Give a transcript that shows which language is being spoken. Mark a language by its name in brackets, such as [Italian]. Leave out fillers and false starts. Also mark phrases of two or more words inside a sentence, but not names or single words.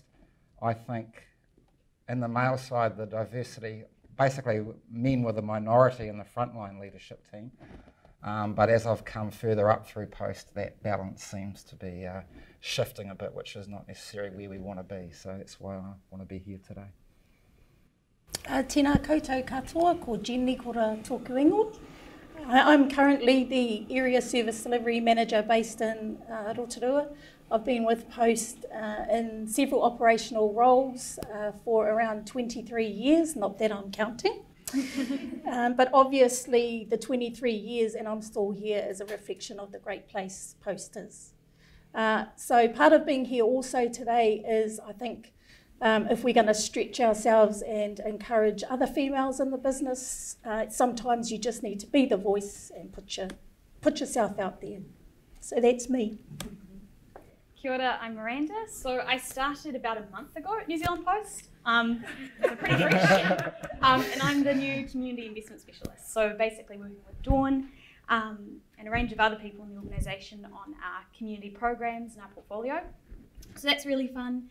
[English] I think in the male side, the diversity, basically men were the minority in the frontline leadership team. But as I've come further up through Post, that balance seems to be shifting a bit, which is not necessarily where we want to be. So that's why I want to be here today. [Māori] Tēnā koutou katoa, ko Jenny kora tōku ingoa. [English] I'm currently the Area Service Delivery Manager based in Rotorua. I've been with Post in several operational roles for around 23 years, not that I'm counting. But obviously the 23 years and I'm still here is a reflection of the great place Post is. So part of being here also today is, I think, if we're going to stretch ourselves and encourage other females in the business, sometimes you just need to be the voice and put yourself out there. So that's me. [Māori] Kia ora, [English] I'm Miranda. So I started about a month ago at New Zealand Post. So pretty fresh. And I'm the new community investment specialist. So basically working with Dawn and a range of other people in the organisation on our community programs and our portfolio. So that's really fun.